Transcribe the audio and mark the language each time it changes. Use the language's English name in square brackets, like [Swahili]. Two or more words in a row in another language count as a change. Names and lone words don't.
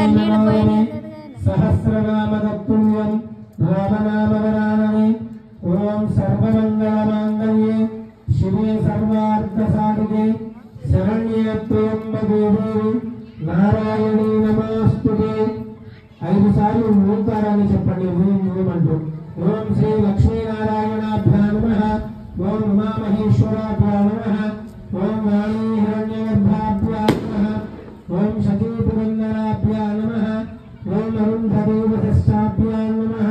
[Sanskrit] सहस्रनामतत्तुल्यं रामनामवरानने ओम सर्वमंगलमांगल्ये शिवे सर्वार्थसाधिके शरण्ये त्र्यंबके देवी नारायणी नमोस्तुते। [Telugu] 5 सार्లు ఓంకారాన్ని చెప్పండి. ఓం ఓం అంటూ. [Sanskrit] ॐ श्री लक्ष्मीनारायणाभ्यां नमः। ॐ उमामहेश्वराभ्यां नमः. ॐ वाणी हिरण्यगर्भाभ्यां नमः. ॐ सतीपुरन्दराभ्यां नमः। ॐ अरुन्धदेवतश्चाभ्यां नमः.